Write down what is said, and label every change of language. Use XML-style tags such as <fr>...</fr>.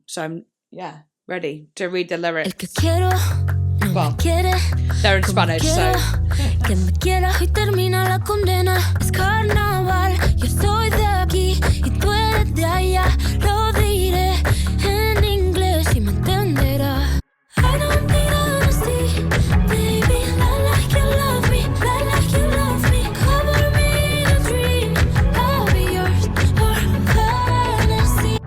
<en>So I'm ready to read the lyrics. Well, they're in Spanish, so.</en> <es>Que me quieras y termina la condena. Es carnaval, yo soy de aquí y tú eres de allá. Lo diré en inglés y me entenderás.</es> <en>I don't need honesty, baby. Lie like you love me, lie like you love me. Cover me in a dream, I'll be yours for fantasy.</en>